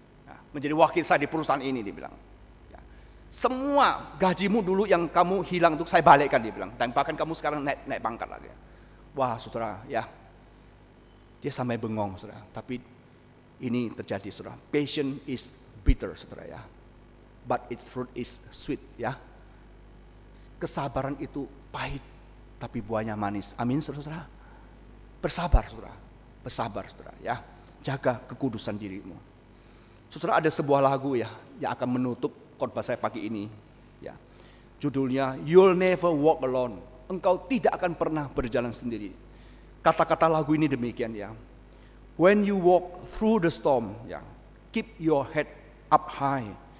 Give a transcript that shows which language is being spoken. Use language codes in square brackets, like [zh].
[id] Ya, menjadi wakil saya di perusahaan ini, dibilang. Ya, semua gajimu dulu yang kamu hilang untuk saya balikkan, dibilang. Dan bahkan kamu sekarang naik pangkat lagi. Wah, saudara, ya. Dia sampai bengong, saudara. Tapi ini terjadi, saudara. [en] Patience is bitter, [id] saudara, ya. [en] But its fruit is sweet, ya. [id] Kesabaran itu pahit, tapi buahnya manis. Amin, saudara. Bersabar, saudara. Bersabar, saudara, ya. Jaga kekudusan dirimu. Saudara, ada sebuah lagu ya yang akan menutup khotbah saya pagi ini, ya. Judulnya You'll Never Walk Alone. Engkau tidak akan pernah berjalan sendiri. Kata-kata lagu ini demikian, ya. [en] When you walk through the storm, ya, keep your head up high.